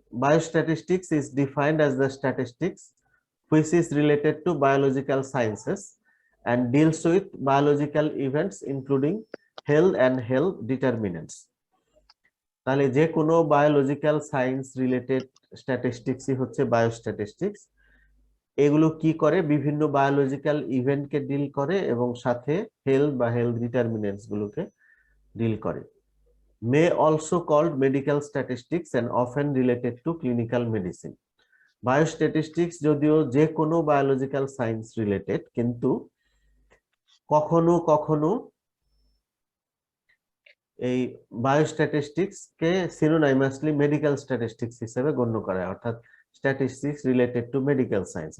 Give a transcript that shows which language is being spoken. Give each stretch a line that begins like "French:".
English: Biostatistics is defined as the statistics which is related to biological sciences and deals with biological events including health and health determinants.
Bangla: তাহলে যে কোনো biological science related স্ট্যাটিস্টিক্সই হচ্ছে biostatistics. এগুলো কি করে? বিভিন্ন biological ইভেন্টকে deal করে এবং সাথে হেলথ বা হেলথ ডিটারমিনেন্টস গুলোকে ডিল করে।
English: May also called medical statistics and often related to clinical medicine.
Bangla: Biostatistics যদিও যে কোনো বায়োলজিক্যাল সায়েন্স রিলেটেড, কিন্তু কখনো কখনো এই বায়োস্ট্যাটিস্টিক্স কে সিনোনাইমাসলি মেডিকেল স্ট্যাটিস্টিক্স হিসেবে গণ্য করা হয়, অর্থাৎ statistics related to medical science.